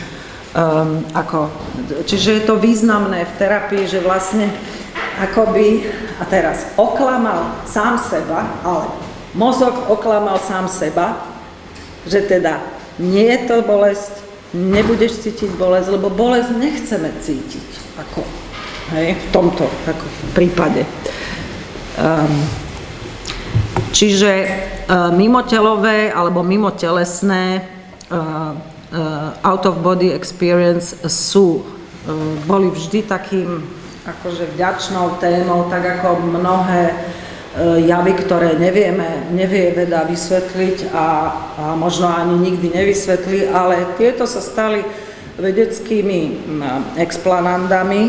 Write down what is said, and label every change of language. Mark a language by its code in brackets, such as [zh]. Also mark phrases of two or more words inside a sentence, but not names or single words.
[sk] Čiže je to významné v terapii, že vlastne akoby, a teraz oklamal sám seba, ale mozog oklamal sám seba, že teda nie je to bolesť, nebudeš cítiť bolesť, lebo bolesť nechceme cítiť, ako, hej, v tomto ako prípade. Čiže mimotelové alebo mimotelesné [en] out of body experience [sk] boli vždy takým akože vďačnou témou, tak ako mnohé javy, ktoré nevie veda vysvetliť a možno ani nikdy nevysvetlí, ale tieto sa stali vedeckými explanandami.